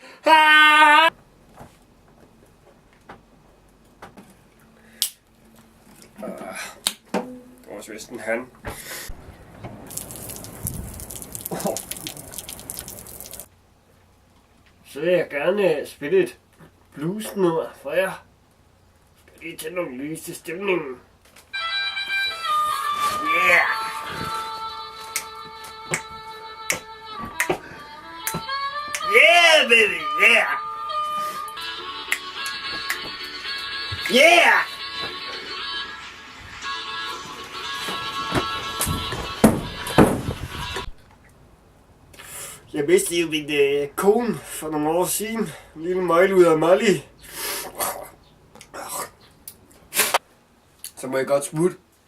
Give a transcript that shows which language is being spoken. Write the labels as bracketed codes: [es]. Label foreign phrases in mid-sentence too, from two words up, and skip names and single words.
[da] Ah! Det var også vist en han. Så vil jeg gerne spille et bluesnummer for jer. Skal lige tænde nogle lys til stemningen. [en] Yeah! Yeah, baby, yeah! Yeah! [da] Jeg mistede jo min kone for nogle år siden. En lille møglud af Molly. Så må jeg godt smutte.